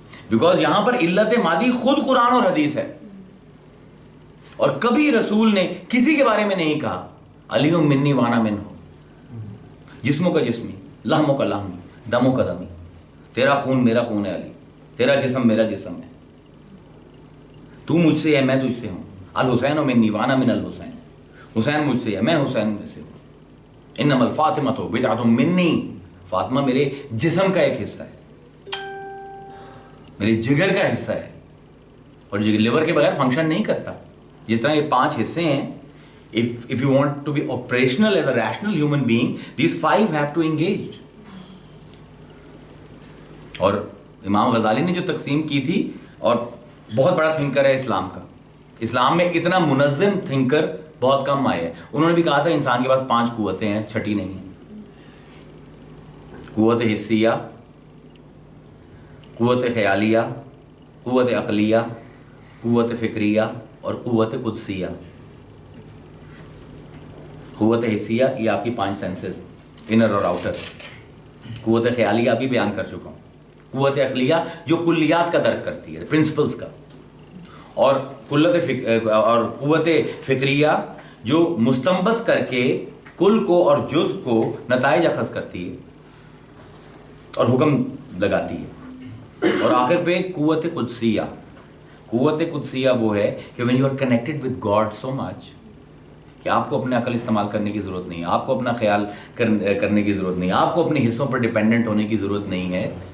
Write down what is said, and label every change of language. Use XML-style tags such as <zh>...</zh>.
<ur>Because یہاں پر علت مادی خود قرآن اور حدیث ہے, اور کبھی رسول نے کسی کے بارے میں نہیں کہا</ur> <ar>علی منی وانا من ہو,</ar> <ur>جسموں کا جسمی, لحموں کا لحمی, دموں کا دمی, تیرا خون میرا خون ہے علی, تیرا جسم میرا جسم ہے, تو مجھ سے ہے میں تجھ سے ہوں.</ur> <ar>الحسین منی وانا من الحسین،</ar> <ur>حسین مجھ سے ہے، میں حسین میں سے ہوں.</ur> <ar>انما الفاطمۃ بضعۃ منی،</ar> <ur>فاطمہ میرے جسم کا ایک حصہ ہے، میرے جگر کا حصہ ہے، اور لیور کے بغیر فنکشن نہیں کرتا. جس طرح یہ 5 حصے ہیں،</ur> <en>if you want to be operational as a rational human being, these 5 have to engage.</en> <ur>اور امام غزالی نے جو تقسیم کی تھی، اور بہت بڑا تھنکر ہے اسلام کا، اسلام میں اتنا منظم تھنکر بہت کم آئے ہیں. انہوں نے بھی کہا تھا انسان کے پاس 5 قوتیں ہیں، چھٹی نہیں ہے. قوت حسیہ، قوت خیالیہ، قوت عقلیہ، قوت فکریہ اور قوت قدسیہ. قوت حسیہ یہ آپ کی 5 سینسز، انر اور آؤٹر. قوت خیالیہ ابھی بیان کر چکا ہوں. قوت عقلیہ جو کلیات کا درک کرتی ہے، پرنسپلز کا. اور قوت فکریہ جو مستنبط کر کے کل کو اور جز کو نتائج اخذ کرتی ہے اور حکم لگاتی ہے. اور آخر پہ قوت قدسیہ. قوت قدسیہ وہ ہے کہ</ur> <en>when you are connected with God so much</en> <ur>کہ آپ کو اپنے عقل استعمال کرنے کی ضرورت نہیں ہے، آپ کو اپنا خیال کرنے کی ضرورت نہیں ہے، آپ کو اپنے حصوں پر ڈیپینڈنٹ ہونے کی ضرورت نہیں ہے.</ur>